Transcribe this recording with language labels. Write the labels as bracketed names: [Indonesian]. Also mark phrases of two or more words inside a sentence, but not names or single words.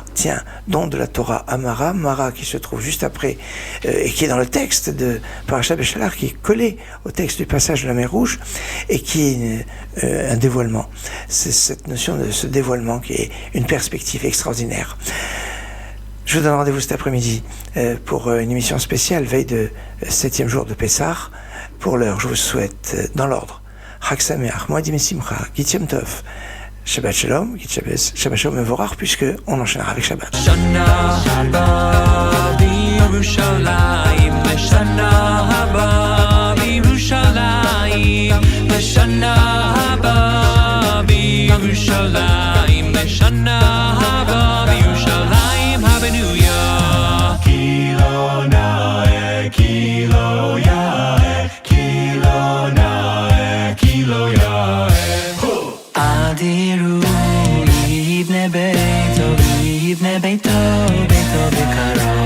[French] Tiens, don de la Torah à Mara, Mara qui se trouve juste après, et qui est dans le texte de Parashat Béchalar, qui est collé au texte du passage de la mer Rouge, et qui est un dévoilement. C'est cette notion de ce dévoilement qui est une perspective extraordinaire. Je vous donne rendez-vous cet après-midi pour une émission spéciale, veille de 7e jour de Pessah. Pour l'heure, je vous souhaite, dans l'ordre, [Hebrew] חג שמח, מועדים שמחה, [Yiddish] גוט יום טוב, [Hebrew] שבת שלום, [Yiddish] גוט שבת, [Hebrew] שבת שלום מבורך, [French] puisque on enchaînera avec Shabbat. [Hebrew] שנה הבאה בירושלים, שנה הבאה בירושלים, שנה הבאה בירושלים, שנה הבאה בירושלים, Hallelujah. כי לו נאה, כי לו יאה, כי לו נאה, כי לו יאה. אדירו, ליבנה ביתו, ביתו, ביתו, בקרה.